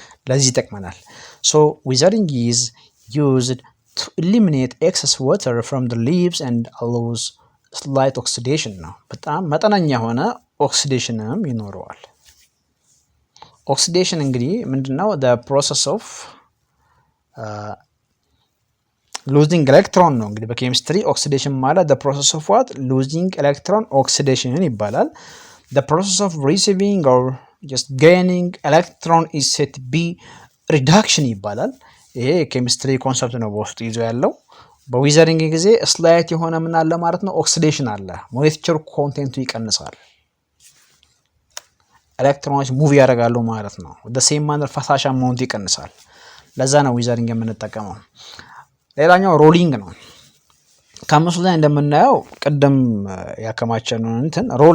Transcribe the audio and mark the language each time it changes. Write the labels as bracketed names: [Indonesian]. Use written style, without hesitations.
[Amharic] ለዚህ ይጠቅመናል። [English] So withering is used to eliminate excess water from the leaves and allows slight oxidation ነው። [Amharic] በጣም መጠነኛ የሆነ ኦክሲዴሽንም ይኖረዋል። ኦክሲዴሽን እንግዲህ ምንድነው? [English] the process of losing electron [Amharic] ነው። እንግዲህ በኬሚስትሪ ኦክሲዴሽን ማለት [English] the process of what? losing electron oxidation ይባላል። the process of receiving or just gaining electron is said to be reduction ይባላል። [Amharic] ይሄ ኬሚስትሪ ኮንሰፕት ነው በውስጡ ይዞ ያለው። በዊዘሪንግ ጊዜ ስላይት የሆነ ምን አለ ማለት ነው? ኦክሲዴሽን አለ። ሞይስቸር ኮንቴንቱ ይቀንሳል። ኤሌክትሮኖች ሙቭ ያደርጋሉ ማለት ነው። ወደ ሴም ማነር ፈሳሽ አማውንት ይቀንሳል። ለዛ ነው ዊዘሪንግ የምንጠቀመው። ሌላኛው ሮሊንግ ነው። ከምስሉ ላይ እንደምናየው ቅድም ያከማቸነውን እንትን